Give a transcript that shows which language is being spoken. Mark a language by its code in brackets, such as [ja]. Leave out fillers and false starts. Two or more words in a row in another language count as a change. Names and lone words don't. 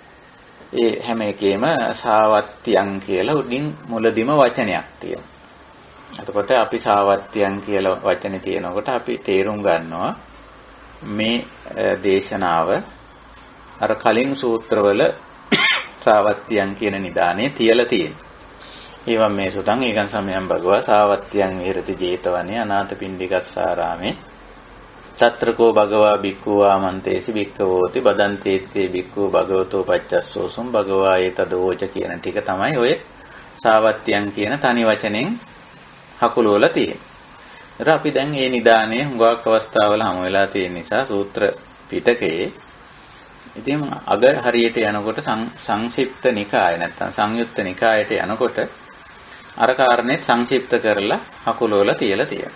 [si] ඒ හැම එකේම සාවත්තියන් කියලා උඩින් මුලදිම වචනයක් තියෙනවා. එතකොට අපි සාවත්තියන් කියලා වචනේ තියෙනකොට අපි තේරුම් ගන්නවා මේ දේශනාව අර කලින් සූත්‍රවල සාවත්තියන් කියන නිදානේ තියලා තියෙනවා. [pi] ඒවම් මේ සුතං ඒකං සමයං භගවා සාවත්තියන් විහෙරති 제තවනේ අනාථපිණ්ඩිකස්සාරාමේ චත්‍රකෝ භගවා බික්ඛු ආමන්තේසි බික්ඛවෝති බදන්තේති බික්ඛු භගවතෝ පච්චස්සෝසුම් භගවා ඒතදෝච [si] කියන ටික තමයි ඔය සාවත්තියන් කියන තනි වචනෙන් හකුලවලා තියෙන්නේ. ඒත් අපි දැන් මේ නිදානේ හුඟක් අවස්ථාවල හමු වෙලා තියෙන නිසා සූත්‍ර පිටකයේ ඉතින් අග හරියට යනකොට සංක්ෂිප්ත නිකාය නැත්නම් සංයුත්ත නිකායට යනකොට අර කාරණේ සංක්ෂිප්ත කරලා හකුලවලා තියලා තියෙනවා.